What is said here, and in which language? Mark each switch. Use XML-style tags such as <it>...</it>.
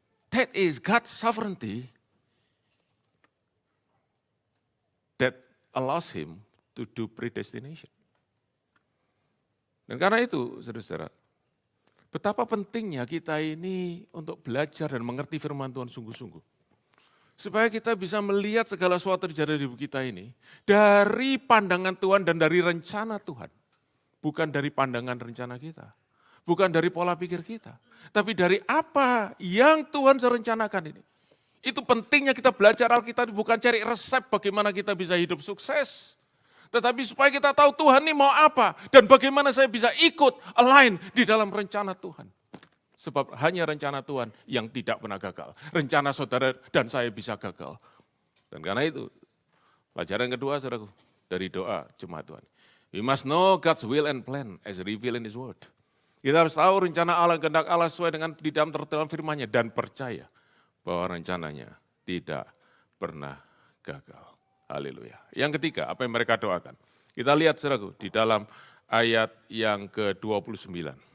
<en>That is God's sovereignty that allows him to do predestination.</en> <id>Dan karena itu, saudara-saudara, betapa pentingnya kita ini untuk belajar dan mengerti firman Tuhan sungguh-sungguh. Supaya kita bisa melihat segala sesuatu terjadi di hidup kita ini dari pandangan Tuhan dan dari rencana Tuhan. Bukan dari pandangan rencana kita. Bukan dari pola pikir kita. Tapi dari apa yang Tuhan rencanakan ini. Itu pentingnya kita belajar Alkitab, bukan cari resep bagaimana kita bisa hidup sukses. Tetapi supaya kita tahu Tuhan ini mau apa dan bagaimana saya bisa ikut align di dalam rencana Tuhan. Sebab hanya rencana Tuhan yang tidak pernah gagal. Rencana saudara dan saya bisa gagal. Dan karena itu, pelajaran kedua saudaraku, dari doa jemaat Tuhan.</id> <en>We must know God's will and plan as revealed in His word.</en> <id>Kita harus tahu rencana Allah, kehendak Allah sesuai dengan di dalam firman-Nya dan percaya bahwa rencananya tidak pernah gagal. Haleluya. Yang ketiga, apa yang mereka doakan? Kita lihat saudaraku di dalam ayat yang ke-29.</id>